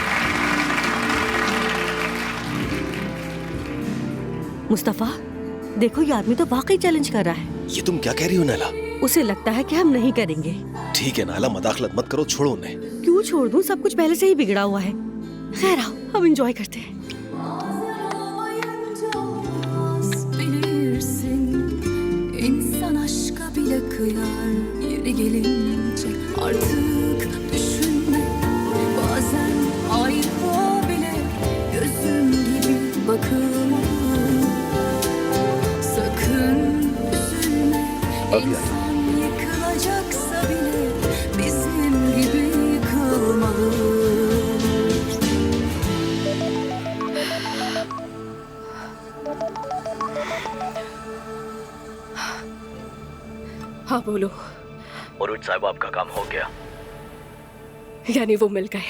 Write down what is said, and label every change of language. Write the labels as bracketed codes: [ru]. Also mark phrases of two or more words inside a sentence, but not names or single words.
[hi] मुस्तफा, देखो ये आदमी तो वाकई चैलेंज कर रहा है। ये तुम क्या कह रही हो नाला? उसे लगता है कि हम नहीं करेंगे। ठीक है नाला, मदाखलत मत करो, छोड़ो उन्हें। क्यों छोड़ दूं? सब कुछ पहले से ही बिगड़ा हुआ है। खैर आओ, हम एंजॉय करते हैं। [tr] İnsan aşka bile kıyar yeri gelince artık düşünme bazen ayrı bile gözüm gibi bakılma sakın üzülme insan yıkılacaksa bile bizim gibi yıkılmalı. [hi] हाँ बोलो। मुरुज साहब, आपका काम हो गया। यानी वो मिल गए?